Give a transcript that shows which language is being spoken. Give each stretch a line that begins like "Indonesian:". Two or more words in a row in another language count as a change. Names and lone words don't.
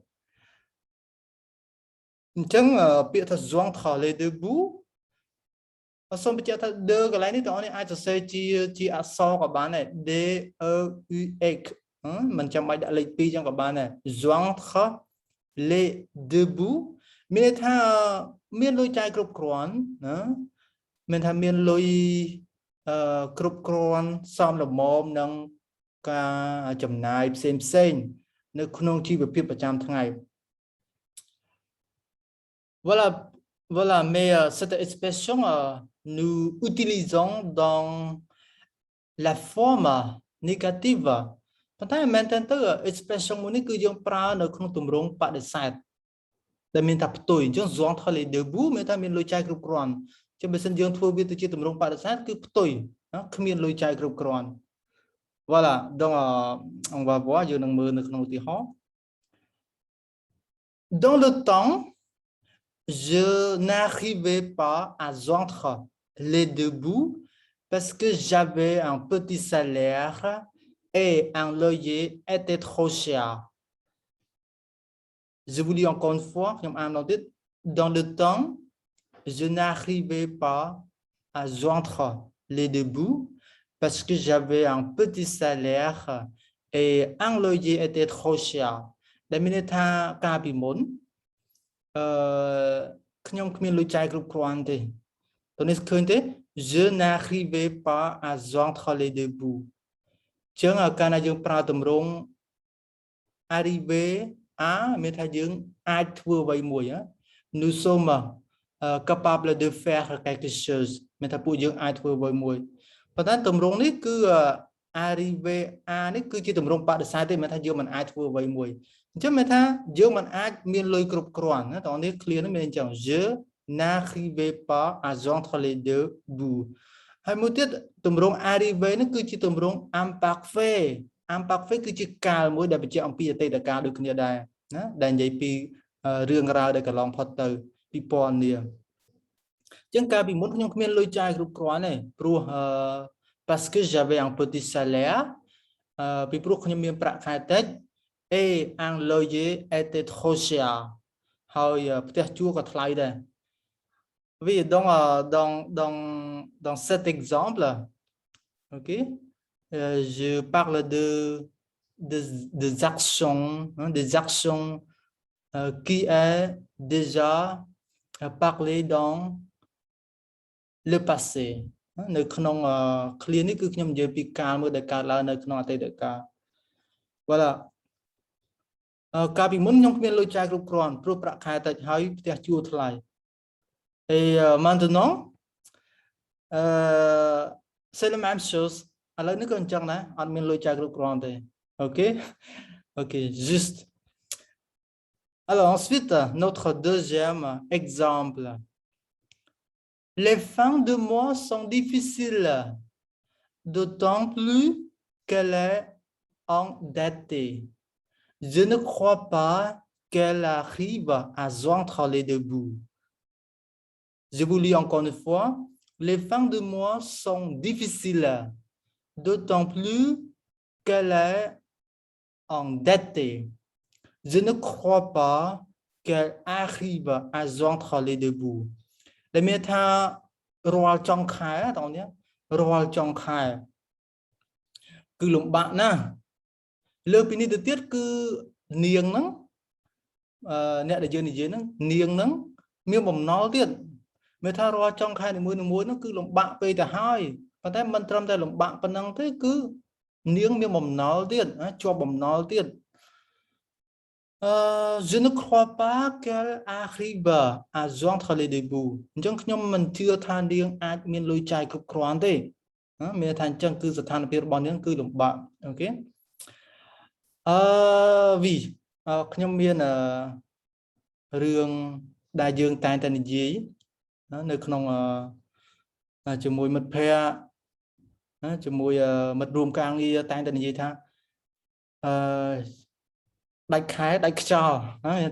French: Donc, pour joindre les deux bouts,
Khmer: សូមបញ្ជាក់ថា de កន្លែងនេះបងប្អូនអាចសរសេរជាអក្ស រក៏បានដែរ D E U X មិនចាំបាច់ដាក់លេខ2ចឹងក៏បានដែរ
French: joindre les deux bouts
Khmer: មានន័យថាមានលុយចាយគ្រប់គ្រាន់ណាមានថាមានលុយគ្រប់គ្រាន់សមល្មមនឹងការចំណាយផ្សេងនៅក្នុងជីវភាពប្រចាំថ្ងៃ
French: Voilà mais cette expression nous utilisons dans la forme négative
Khmer: ប៉ុន្តែមែនតើទៅ expression មួយនេះគឺយើងប្រើនៅក្នុងទម្រង់បដិសេធដែលមានថាផ្ទុយអញ្ចឹង
French: joindre les deux bouts
Khmer: មានថាមានលុយចាយគ្រប់គ្រាន់អញ្ចឹងបើសិនយើងធ្វើវាទៅជាទម្រង់បដិសេធគឺផ្ទុយគ្មានលុយចាយគ្រប់គ្រាន់
French: Voilà donc on va voir
Khmer: យើងនឹងមើលនៅក្នុងឧទាហរណ៍
French: Dans le temps je n'arrivais pas à joindre les deux bouts parce que j'avais un petit salaire et un loyer était trop cher. Je vous lis encore une fois, dans le temps, je n'arrivais pas à joindre les deux bouts parce que j'avais un petit salaire et un loyer était trop cher. La minute à Capimon,
Khmer: ខ្ញុំគ្មានលុយចាយគ្រប់គ្រាន់ទេតើនេះឃើញទេ
French: je n'arrivais pas à joindre les deux bouts
Khmer: ចឹងកាលណាយើងប្រើទម្រង់
French: arriver à
Khmer: មានថាយើងអាចធ្វើអ្វីមួយ
French: nous sommes capable de faire quelque chose mais ta
Khmer: ពួកយើងអាចធ្វើអ្វីមួយប៉ុន្តែទម្រង់នេះគឺ arrive a នេះគឺជាទម្រង់បដិសេធទេមិនថាយើងមិនអាចធ្វើអ្វីមួយអញ្ចឹងមានថាយើងមិនអាចមានលុយគ្រប់គ្រាន់ណាតោះនេះ clear នេះមានអញ្ចឹង
French: je n'arrive pas à joindre les deux bouts
Khmer: ហើយមួយទៀតទម្រ ង់ arrive នេះគឺជាទម្រង់
French: imparfait imparfait
Khmer: គឺជាកាលមួយដែលបញ្ជាក់អំពីអតីតកាលដូចគ្នាដែរណាដែលនិយាយពីរឿងរ៉ាវដែលកន្លងផុតទៅពី ពណ៌នាអញ្ចឹងកាលពីមុនខ្ញុំគ្មានលុយចាយគ្រប់គ្រាន់ទេព្រោះ
French: parce que j'avais un petit salaire
Khmer: ពីព្រោះខ្ញុំ មានប្រាក់ខែតិច
French: et un loyer était trop cher
Khmer: ហើយផ្ទះជួលក៏ថ្លៃដែរ oui
French: donc dans cet exemple ok je parle des actions hein, des actions qui est déjà parlé dans le passé
Khmer: នៅក្នុង clear នេះគឺខ្ញុំនិយាយពីកាលមួយដែលកើតឡើងនៅក្នុងអតីតកាល voilà កាលពីមុនខ្ញុំគ្មានលុយចាយគ្រប់គ្រាន់ព្រោះប្រាក់ខែតិចហើយផ្ទះជួលថ្លៃ
French: et maintenant c'est la même chose
Khmer: ឥឡូវនេះក៏អញ្ចឹងដែរអត់មានលុយចាយគ្រប់គ្រាន់ទេ
French: ok ok juste alors ensuite notre deuxième exemple les fins de mois sont difficiles d'autant plus qu'elle est endettée je ne crois pas qu'elle arrive à joindre les deux bouts je vous lis encore une fois les fins de mois sont difficiles d'autant plus qu'elle est endettée je ne crois pas qu'elle arrive à joindre les deux bouts
Khmer: ដែលមានថារាល់ចុងខែតោះនេះរាល់ចុងខែគឺលំបាកណាស់លើពីនេះទៅទៀតគឺនាងហ្នឹងអ្នកដែលយើងនិយាយហ្នឹងនាងហ្នឹងមានបំណុលទៀតមានថារាល់ចុងខែនីមួយៗហ្នឹងគឺលំបាកពេកទៅហើយប៉ុន្តែមិនត្រឹមតែលំបាកប៉ុណ្ណឹងទេគឺនាងមានបំណុលទៀតជាប់បំណុលទៀត
French: je ne crois pas qu'elle arrive à joindre les deux bouts
Khmer: អញ្ចឹងខ្ញុំមិនជឿថានាងអាចមានលុយចាយគ្រប់គ្រាន់ទេមានថាអញ្ចឹងគឺស្ថានភាពរបស់នាងគឺលំបាកអូខេ oui ខ្ញុំមានរឿងដែលយើងតែងតែនិយាយនៅក្នុងជាមួយមិត្តភ័ក្តិជាមួយមិត្តរួមការងារតែងតែនិយាយថាដាច់ខែដាច់ខ្យល់មាន